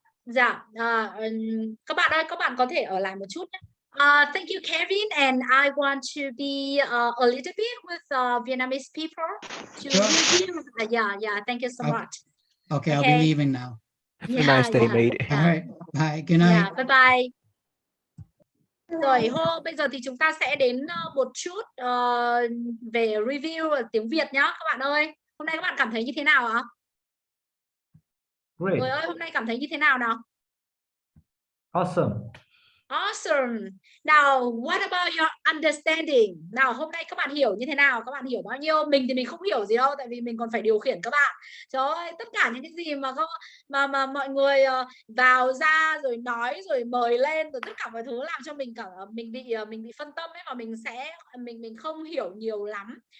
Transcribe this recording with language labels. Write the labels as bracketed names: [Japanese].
[Vietnamese] Dạ, các bạn ơi, các bạn có thể ở lại một chút nhé. [English] Thank you, Kevin, and I want to be a little bit with Vietnamese people to review. Yeah, thank you so much. Okay, I'll be leaving now. Have a nice day, mate. All right. Bye. Good night. Yeah, bye. [Vietnamese] Rồi, bây giờ thì chúng ta sẽ đến một chút về review ở tiếng Việt nhá các bạn ơi. Hôm nay các bạn cảm thấy như thế nào ạ? [English] Great. [Vietnamese] Người ơi, hôm nay cảm thấy như thế nào nào? [English] Awesome. Awesome. Now, what about your understanding? [Vietnamese] Nào, hôm nay các bạn hiểu như thế nào? Các bạn hiểu bao nhiêu? Mình thì mình không hiểu gì đâu, tại vì mình còn phải điều khiển các bạn. Trời ơi, tất cả những cái gì mà mọi người vào ra rồi nói rồi mời lên rồi tất cả mọi thứ làm cho mình bị phân tâm ấy, mà mình không hiểu nhiều lắm.